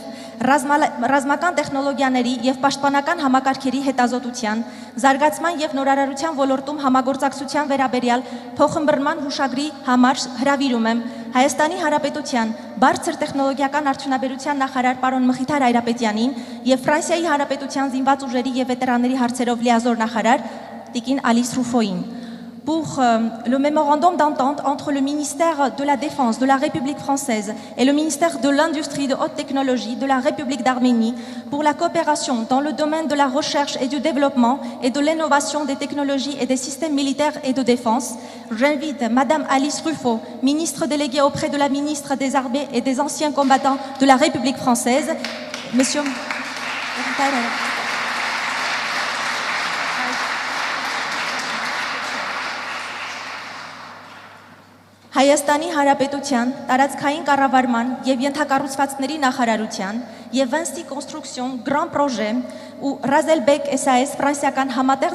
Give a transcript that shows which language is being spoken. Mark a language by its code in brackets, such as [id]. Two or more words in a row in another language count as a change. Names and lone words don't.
[hy] ռազմական տեխնոլոգիաների եւ պաշտպանական համակարգերի հետազոտության, զարգացման եւ նորարարության ոլորտում համագործակցության վերաբերյալ փոխըմբռնման հուշագրի համար հրավիրում եմ Հայաստանի Հանրապետության բարձր տեխնոլոգիական արդյունաբերության նախարար պարոն Մխիթար Հայրապետյանին եւ Ֆրանսիայի Հանրապետության զինված ուժերի եւ վետերանների հարցերով լիազոր նախարար Տիկին Ալիս Ռուֆոին. [fr] Pour le mémorandum d'entente entre le ministère de la Défense de la République française et le ministère de l'Industrie de haute technologie de la République d'Arménie pour la coopération dans le domaine de la recherche et du développement et de l'innovation des technologies et des systèmes militaires et de défense, j'invite Madame Alice Ruffo, ministre déléguée auprès de la ministre des Armées et des anciens combattants de la République française, Monsieur [hy] Հայաստանի Հանրապետության տարածքային կառավարման եւ ենթակառուցվածքների նախարարության եւ Vinci Construction Grand Projet ու Razelbeck SAS ֆրանսիական համատեղ